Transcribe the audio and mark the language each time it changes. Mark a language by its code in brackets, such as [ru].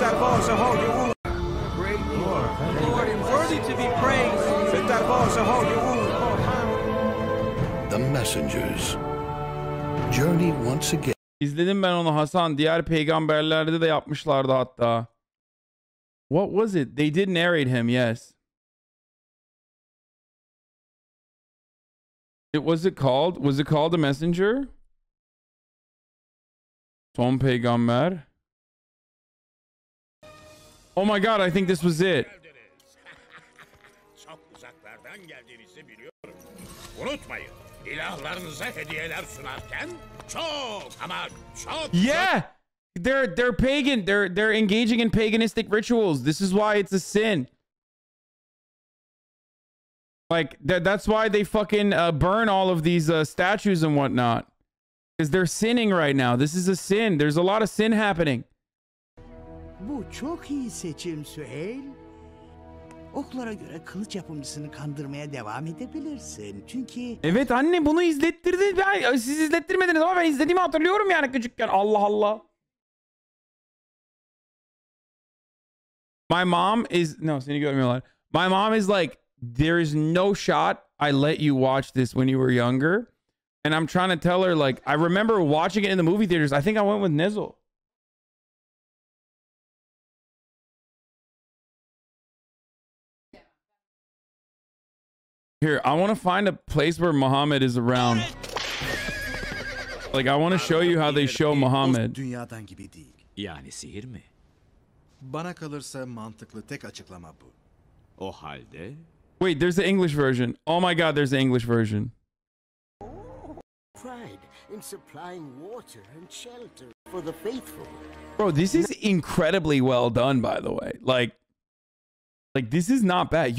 [en] Great Lord and worthy to be praised. The messengers journey once again. [tr] İzledim ben onu Hasan. Diğer peygamberlerde de yapmışlardı hatta. [en] What was it? They did narrate him, yes. Was it called The Messenger? [tr] Son peygamber. [en] Oh my god, I think this was it. [tr] Çok uzaklardan geldiğinizi biliyorum. Unutmayın, ilahlarınıza hediyeler sunarken çok ama çok... [en] Yeah! They're pagan. They're engaging in paganistic rituals. This is why it's a sin. Like that's why they fucking burn all of these statues and whatnot. Because they're sinning right now. This is a sin. There's a lot of sin happening. [tr] Bu çok iyi seçim Süheyl. Oklara göre kılıç yapımcısını kandırmaya devam edebilirsin. Çünkü... Evet anne bunu izlettirdi. Siz izlettirmediniz ama ben izlediğimi hatırlıyorum yani küçükken. Allah Allah. [en] My mom is... No, [tr] seni görmüyorlar. [en] My mom is like, there is no shot I let you watch this when you were younger. And I'm trying to tell her, like, I remember watching it in the movie theaters. I think I went with Nizzle. Here, I want to find a place where Muhammad is around. Like, I want to show you how they show Muhammad. [tr] Dünyadan gibi değil. Yani sihir mi? Bana kalırsa mantıklı tek açıklama bu. O halde... [en] Wait, there's the English version. Oh my god, there's the English version. Pride in supplying water and shelter for the faithful. Bro, this is incredibly well done, by the way. Like this is not bad.